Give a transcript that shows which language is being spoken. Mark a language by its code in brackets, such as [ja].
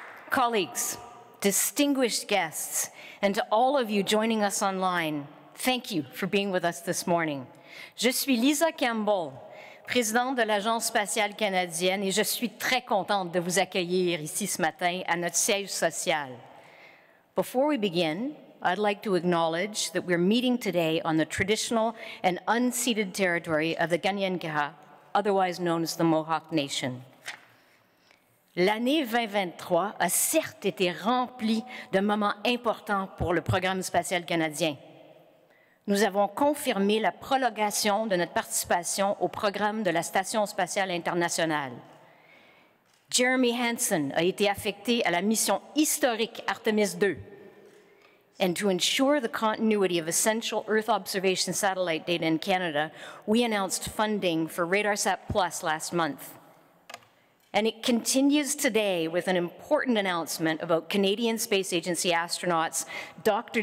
[en] Colleagues, distinguished guests, and to all of you joining us online, thank you for being with us this morning. [fr] Je suis Lisa Campbell, présidente de l'Agence spatiale canadienne, et je suis très contente de vous accueillir ici ce matin à notre siège social. [en] Before we begin, I'd like to acknowledge that we're meeting today on the traditional and unceded territory of the Kanien'kehá:ka, otherwise known as the Mohawk Nation. [fr] L'année 2023 a certes été remplie de moments importants pour le programme spatial canadien. Nous avons confirmé la prolongation de notre participation au programme de la Station spatiale internationale. Jeremy Hansen a été affecté à la mission historique Artemis II. [en] And to ensure the continuity of essential Earth observation satellite data in Canada, we announced funding for RadarSat Plus last month. And it continues today with an important announcement about Canadian Space Agency astronauts Dr.